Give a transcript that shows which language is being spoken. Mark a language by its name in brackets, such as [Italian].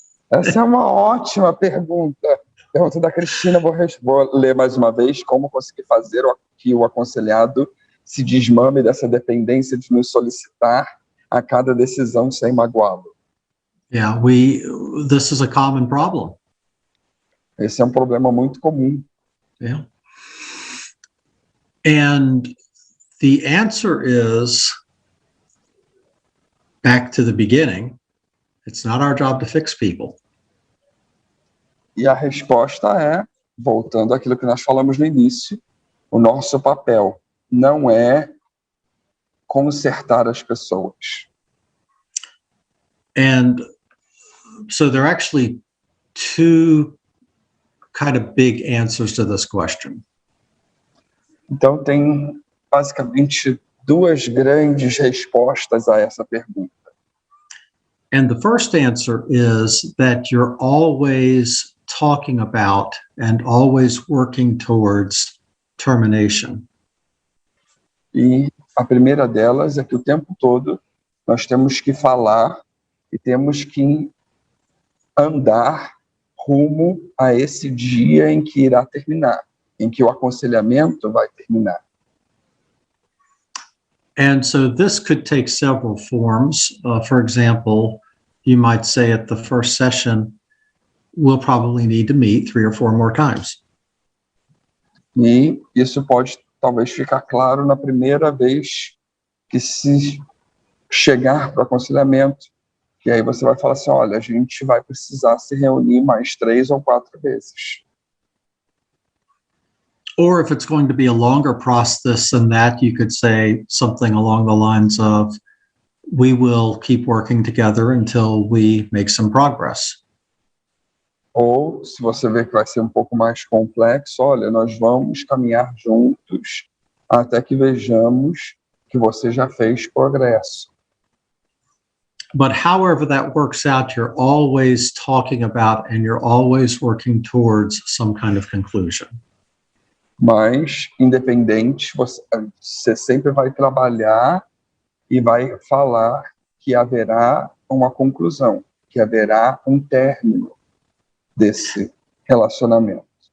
[Portuguese] Essa é uma ótima pergunta. Pergunta da Cristina, vou ler mais uma vez. Como conseguir fazer que o aconselhado se desmame dessa dependência de nos solicitar a cada decisão sem magoá-lo? [English] Yeah, this is a common problem. [Portuguese] Esse é um problema muito comum. [English] Yeah. And the answer is back to the beginning. It's not our job to fix people. [Portuguese] E a resposta é, voltando àquilo que nós falamos no início, o nosso papel não é consertar as pessoas. [English] And so there are actually two kind of big answers to this question. [Portuguese] Então tem basicamente duas grandes respostas a essa pergunta. [English] And the first answer is that you're always talking about and always working towards termination. [Portuguese] E a primeira delas é que o tempo todo nós temos que falar e temos que andar rumo a esse dia em que irá terminar, em que o aconselhamento vai terminar. [English] And so this could take several forms. For example, you might say at the first session, we'll probably need to meet 3 or 4 more times. [Portuguese] E isso pode talvez ficar claro na primeira vez que se chegar para o aconselhamento, que aí você vai falar assim, olha, a gente vai precisar se reunir mais 3 ou 4 vezes. [English] Or if it's going to be a longer process than that, you could say something along the lines of, we will keep working together until we make some progress. [Portuguese] Ou, se você vê que vai ser um pouco mais complexo, olha, nós vamos caminhar juntos até que vejamos que você já fez progresso. [English] But however that works out, you're always talking about and you're always working towards some kind of conclusion. [Portuguese] Mas, independente, você sempre vai trabalhar e vai falar que haverá uma conclusão, que haverá um término desse relacionamento.